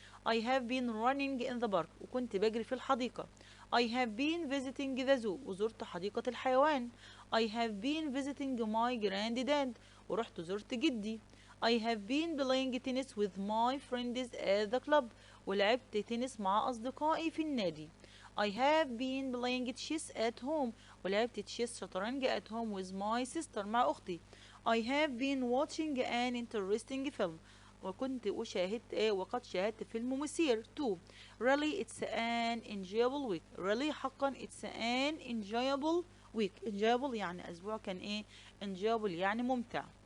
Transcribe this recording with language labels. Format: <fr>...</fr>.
<en>I have been running in the park.</en> <ar>وكنت بجري في الحديقة.</ar> <en>I have been visiting the zoo.</en> <ar>وزرت حديقة الحيوان.</ar> <en>I have been visiting my granddad.</en> <ar>ورحت زرت جدي.</ar> <en>I have been playing tennis with my friends at the club.</en> <ar>ولعبت تنس مع أصدقائي في النادي.</ar> <en>I have been playing chess at home.</en> <ar>ولعبت تشيس شطرنج</ar> <en>at home with my sister</en> <ar>مع أختي.</ar> <en>I have been watching an interesting film.</en> <ar>وقد شاهدت فيلم مثير. 2.</ar> <en>Really it's an enjoyable week. Really حقا it's an enjoyable week.</en> <ar>enjoyable يعني أسبوع كان إيه؟ enjoyable يعني ممتع.</ar>